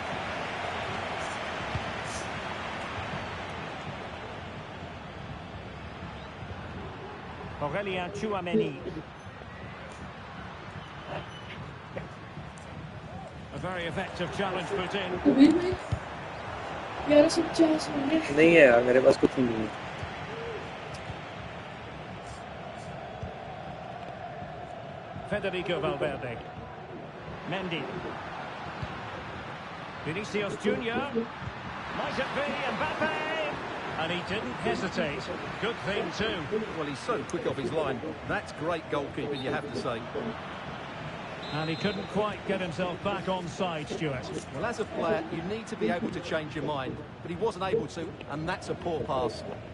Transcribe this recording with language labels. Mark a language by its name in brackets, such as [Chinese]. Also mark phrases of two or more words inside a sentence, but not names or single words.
[English] Aurelien Tchouameni. A very effective challenge put in. [Hindi] कबीर भाई 1150 होंगे नहीं है यार, मेरे पास कुछ नहीं है. [English] Federico Valverde. Mendy. Vinicius Junior. Might it be Mbappe? And he didn't hesitate. Good thing too. Well, he's so quick off his line. That's great goalkeeping, you have to say. And he couldn't quite get himself back on side, Stuart. Well, as a player, you need to be able to change your mind. But he wasn't able to, and that's a poor pass.